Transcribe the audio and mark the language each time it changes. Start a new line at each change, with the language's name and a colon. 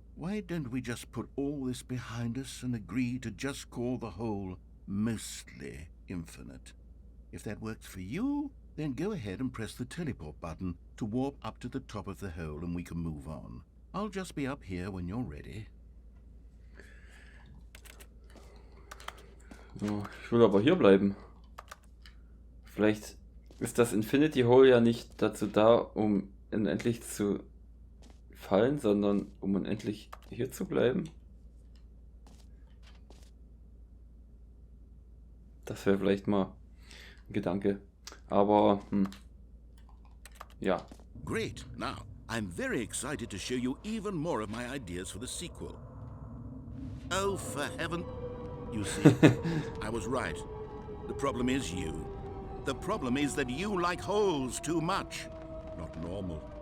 English: Why don't we just put all this behind us and agree to just call the hole mostly infinite? If that works for you, then go ahead and press the teleport button to warp up to the top of the hole and we can move on. I'll just be up here when you're ready.
German: So, ich will aber hier bleiben. Vielleicht ist das Infinity Hole ja nicht dazu da, um unendlich zu fallen, sondern um unendlich hier zu bleiben. Das wäre vielleicht mal ein Gedanke. Aber, ja.
English: Great. Now, I'm very excited to show you even more of my ideas for the sequel. Oh, for heaven... You see, I was right. The problem is you. The problem is that you like holes too much. Not normal.